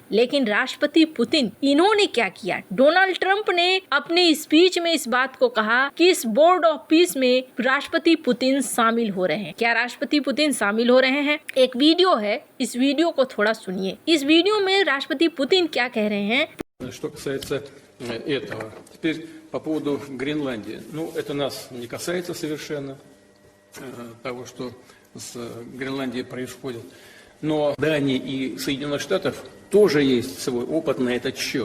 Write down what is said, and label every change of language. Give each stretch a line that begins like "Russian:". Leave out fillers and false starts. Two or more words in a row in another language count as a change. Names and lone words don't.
Hindi: लेकिन राष्ट्रपति पुतिन, इन्होंने क्या किया? डोनाल्ड ट्रंप ने अपने स्पीच में इस बात को कहा कि इस बोर्ड ऑफ पीस में राष्ट्रपति पुतिन शामिल हो रहे हैं। क्या राष्ट्रपति पुतिन शामिल हो रहे हैं? एक वीडियो है, इस वीडियो को थोड़ा सुनिए। इस वीडियो में राष्ट्रपति पुतिन क्या कह रहे हैं?
Russian: Что касается этого. Теперь по поводу Гренландии. Ну, это нас не касается совершенно, того, что с Гренландией происходит. Но Дании и Соединенных Штатов тоже есть свой опыт на этот счет.